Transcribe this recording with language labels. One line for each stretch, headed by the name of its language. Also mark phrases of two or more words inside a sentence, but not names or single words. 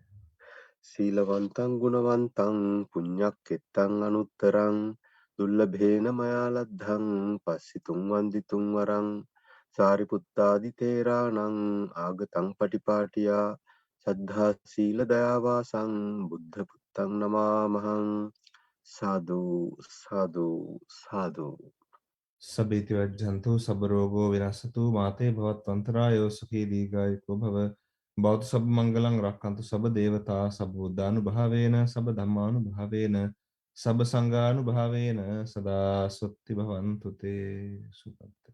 Pali: සීලවන්තං ගුණවන්තං පුඤ්ඤක්ඛෙත්තං අනුත්තරං දුල්ලභේන මයා ලද්ධං පස්සිතුං වන්දිතුං වරං සාරිපුත්තාදි තේරාණං ආගතං පටිපාටියා සද්ධා සීල දයාවාසං බුද්ධ පුත්තං නමාමහං සාදු සාදු සාදු සබේති වජ්ජන්තු සබ රෝගෝ විනස්සතු මාතේ භවත්වන්තරායෝ සුඛී දීඝායුකෝ භව බෞද්ධ සබ්බ මංගලං රක්칸තු සබ දේවතා සබ බුද්ධානුභාවේන සබ ධම්මානුභාවේන සබ සංඝානුභාවේන සදා සොත්ති භවන්තු තේ සුපත්තේ